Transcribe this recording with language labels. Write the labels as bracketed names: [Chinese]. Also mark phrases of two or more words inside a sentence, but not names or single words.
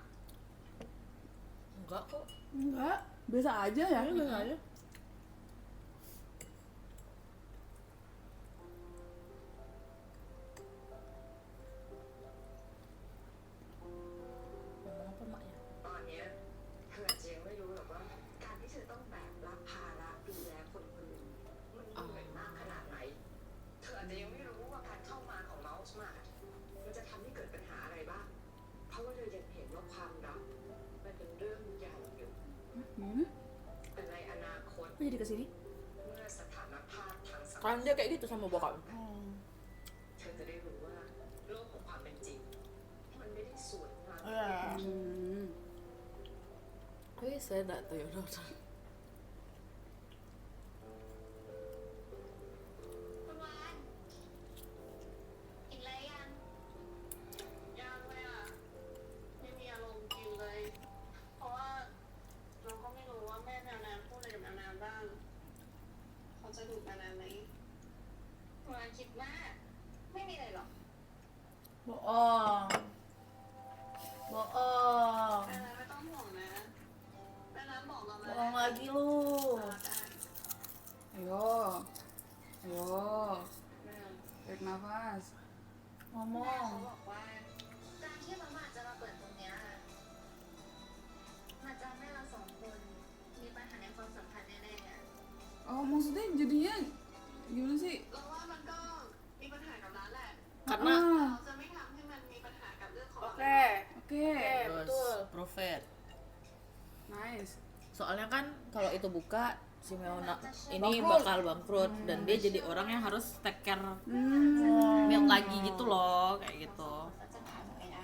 [Indonesian] enggak kok Enggak, biasa aja ya. ya biasa aja apa maknya [Thai] ตอนเนี้ยเธออาจจะยังไม่รู้หรอกว่าการที่เธอต้องแบกรับภาระดูแลคนคนหนึ่งมันเหนื่อยมากขนาดไหน เธออาจจะยังไม่รู้ว่าการเข้ามาของเมาส์มามันจะทำให้เกิดปัญหาอะไรบ้าง เพราะว่าเธอยังเห็นว่าความรักมันเป็นเรื่องใหญ่อยู่ [Indonesian] Gimana? [Thai] แต่ในอนาคต [Indonesian] kok jadi kesini [Thai] เมื่อสถานภาพทางสังค [Indonesian] kan ม dia kayak gitu sama bokap [Thai] เธอจะได้รู้ว่าโลกของความเป็นจริง มันไม่ได้สวยงาม [Indonesian] ya saya enggak tahu ya udah [Thai] คุณวานกินอะไรยัง ยากเลยอ่ะ ไม่มีอารมณ์กินเลย เพราะว่าเราก็ไม่รู้ว่าแม่แมวน้ำพูดอะไรกับแมวน้ำบ้าง เขาจะดุแมวน้ำไหม คุณวานคิดมาก ไม่มีอะไรหรอก [Indonesian] bohong bohong [Thai] แม่น้ำไม่ต้องห่วงนะแม่น้ำบอกเรามา [Indonesian] bohong lagi lu [Thai] ได้ [Indonesian] Ayo. Ayo. [Thai] แม่ [Indonesian] Tarik nafas. [Thai] แม่ [Indonesian] ngomong [Thai] เขาบอกว่าการที่มาม่าจะมาเปิดตรงเนี้ยมันจะทำให้เราสองคนมีปัญหาในความสัมพันธ์แน่ๆอะ [Indonesian] Oh, maksudnya jadinya gimana sih? [Thai] เราว่ามันก็มีปัญหากับร้านแหละ [Indonesian] karena Ah, [Thai] เราจะไม่ทำให้มันมีปัญหากับเรื่องของเรา [Indonesian] oke oke. terus profit [English] Nice. [Indonesian] soalnya kan kalau itu buka si Meona ini Bangkrut. bakal bangkrut dan dia jadi orang yang harus [English] take care Hmm. [Indonesian] milk lagi gitu loh kayak gitu [Thai] เราจะผ่านไปได้